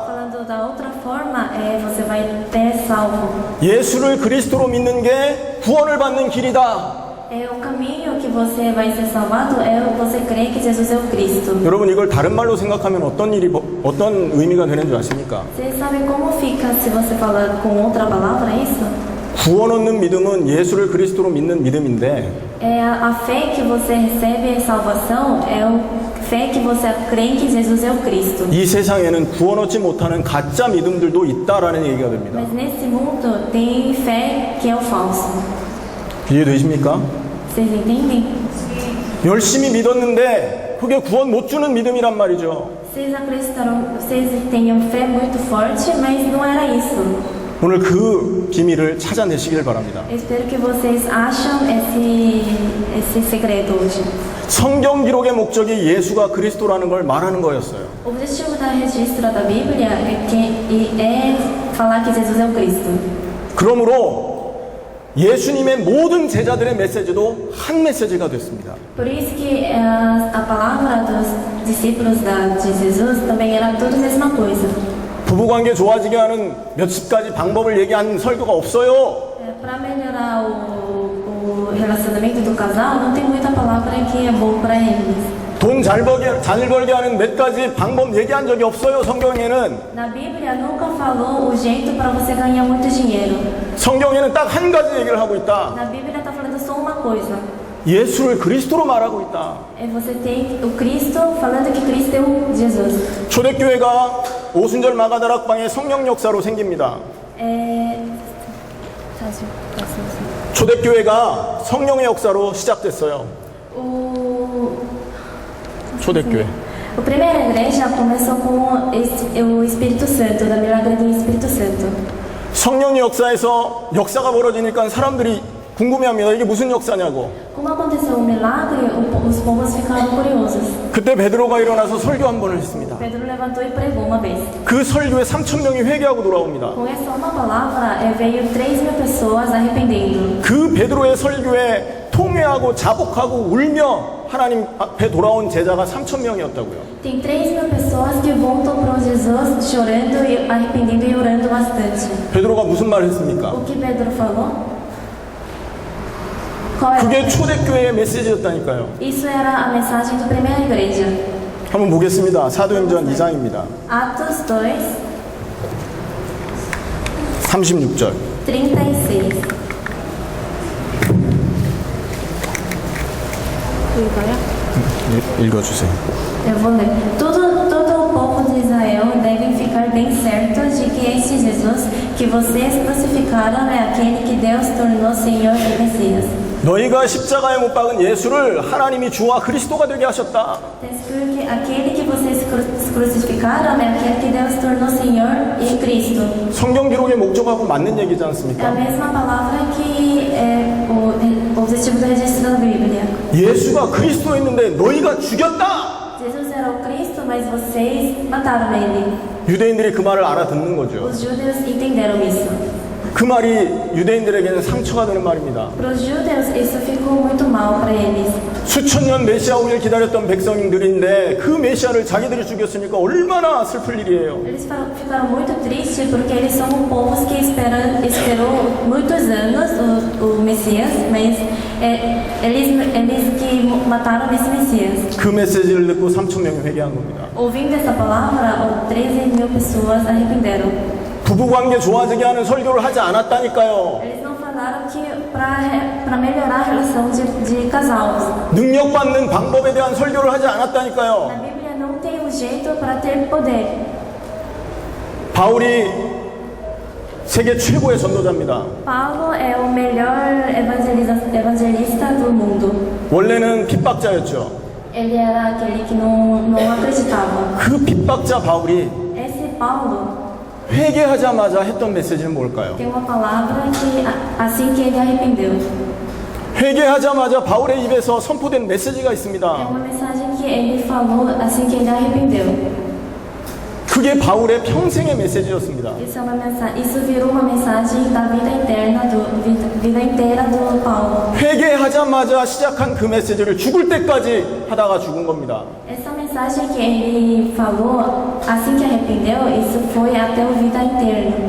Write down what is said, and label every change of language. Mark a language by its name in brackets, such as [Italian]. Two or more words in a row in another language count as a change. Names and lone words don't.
[Portuguese] Falando da outra forma, você vai ter salvo. [Korean] 예수를 그리스도로 믿는 게 구원을 받는 길이다. [Portuguese] O caminho que você vai ser salvado é você crer que Jesus é o Cristo. [Korean] 여러분 이걸 다른 말로 생각하면 어떤 의미가 되는 줄 아십니까? [Portuguese] Você sabe como fica se você falar com outra palavra isso? [Korean] 구원 얻는 믿음은 예수를 그리스도로 믿는 믿음인데 [Portuguese] A fé que você recebe em salvação é a fé que você crê que Jesus é o Cristo. [Korean] 이 세상에는 구원 얻지 못하는 가짜 믿음들도 있다라는 얘기가 됩니다. [Portuguese] Mas nesse mundo tem fé que é o falso. [Korean] 이해되십니까? [Portuguese] Vocês entendem? [Korean] 열심히 믿었는데 그게 구원 못 주는 믿음이란 말이죠. [Portuguese] Vocês acreditaram, vocês tinham fé muito forte, mas não era isso. [Korean] 오늘 그 비밀을 찾아내시길 바랍니다. [Portuguese] Eu espero que vocês acham esse segredo hoje. [Korean] 성경 기록의 목적이 예수가 그리스도라는 걸 말하는 거였어요. [Portuguese] O objetivo da registro da Bíblia é falar que Jesus é o Cristo. [Korean] 그러므로 예수님의 모든 제자들의 메시지도 한 메시지가 됐습니다. [Portuguese] Por isso que a palavra dos discípulos de Jesus também era tudo a mesma coisa. [Korean] 부부관계 좋아지게 하는 몇십 가지 방법을 얘기한 설교가 없어요. [Portuguese] Para melhorar o relacionamento do casal, não tem muita palavra que é bom para eles. [Korean] 돈 잘 벌게 하는 몇 가지 방법 얘기한 적이 없어요. 성경에는. [Portuguese] Na Bíblia nunca falou o jeito para você ganhar muito dinheiro. [Korean] 성경에는 딱 한 가지 얘기를 하고 있다. [Portuguese] Na Bíblia está falando só uma coisa. [Korean] 예수를 그리스도로 말하고 있다. [Portuguese] É você tem o Cristo falando que Cristo é o Jesus. [Korean] 초대교회가 오순절 마가다락방의 성령 역사로 생깁니다. 초대교회가 성령의 역사로 시작됐어요. 초대교회. [Portuguese] A primeira igreja começou com o Espírito Santo, da milagre do Espírito Santo. [Korean] 성령의 역사에서 역사가 벌어지니까 사람들이 궁금해합니다. 이게 무슨 역사냐고. [Portuguese] Como aconteceu o milagre, os povos ficaram curiosos. [Korean] 그때 베드로가 일어나서 설교 한 번을 했습니다. [Portuguese] Pedro levantou e pregou uma vez. [Korean] 그 설교에 3,000명이 회개하고 돌아옵니다. [Portuguese] Com essa uma palavra, veio 3.000 pessoas arrependendo. [Korean] 그 베드로의 설교에 통회하고 자복하고 울며 하나님 앞에 돌아온 제자가 3,000명이었다고요. [Portuguese] Tem 3.000 pessoas que voltam para Jesus chorando e arrependendo e orando bastante. [Korean] 베드로가 무슨 말을 했습니까? [Portuguese] O que Pedro falou? Qual era? [Korean] 그게 초대교회의 메시지였다니까요. [Portuguese] Isso era a mensagem da primeira igreja. [Korean] 한번 보겠습니다. 사도행전 2장입니다. Atos 2, 36절. 36. 읽어주세요. [Portuguese] Eu vou ler. Todo o povo de Israel devem ficar bem certos de que este Jesus que vocês crucificaram é aquele que Deus tornou Senhor e Messias. [Korean] 너희가 십자가에 못 박은 예수를 하나님이 주와 그리스도가 되게 하셨다. [Portuguese] Está escrito que aquele que vocês crucificaram é aquele que Deus tornou Senhor e Cristo. [Korean] 성경 기록의 목적하고 맞는 얘기지 [Portuguese] É a [Korean] 않습니까? [Portuguese] mesma palavra que é o objetivo do registro da Bíblia. [Korean] 예수가 그리스도였는데 너희가 죽였다. [Portuguese] Jesus era o Cristo, mas vocês mataram ele. [Korean] 유대인들이 그 말을 알아듣는 거죠. [Portuguese] Os judeus entenderam isso. [Korean] 그 말이 유대인들에게는 상처가 되는 말입니다. [Portuguese] Para os judeus, isso ficou muito mal para eles. [Korean] 수천 년 메시아 오기를 기다렸던 백성들인데 그 메시아를 자기들이 죽였으니까 얼마나 슬플 일이에요. [Portuguese] Eles ficaram muito tristes porque eles são um povo que esperou muitos anos o Messias, mas eles que mataram esse Messias. [Korean] 그 메시지를 듣고 3천 명이 회개한 겁니다. [Portuguese] Ouvindo essa palavra, 13.000 pessoas arrependeram. [Korean] 부부관계 좋아지게 하는 설교를 하지 않았다니까요. [Portuguese] Eles não falaram que para melhorar a relação de casal. [Korean] 능력받는 방법에 대한 설교를 하지 [Portuguese] Na [Korean] 않았다니까요. [Portuguese] Bíblia não tem um jeito para ter poder. [Korean] 바울이 세계 최고의 전도자입니다. [Portuguese] Paulo é o melhor evangelista do mundo. [Korean] 원래는 핍박자였죠. [Portuguese] Ele era aquele que não acreditava. [Korean] 그 핍박자 바울이 [Portuguese] Esse Paulo [Korean] 회개하자마자 했던 메시지는 뭘까요? [Portuguese] tem uma palavra que assim que ele arrependeu. [Korean] 회개하자마자 바울의 입에서 선포된 메시지가 [Portuguese] É [Korean] 있습니다. [Portuguese] uma mensagem que ele falou assim que ele arrependeu. [Korean] 그게 바울의 평생의 메시지였습니다. [Portuguese] Isso virou uma mensagem da vida inteira do Paulo. [Korean] 회개하자마자 시작한 그 메시지를 죽을 때까지 하다가 죽은 겁니다. [Portuguese] Essa mensagem que ele falou assim que arrependeu, isso foi até a vida inteira.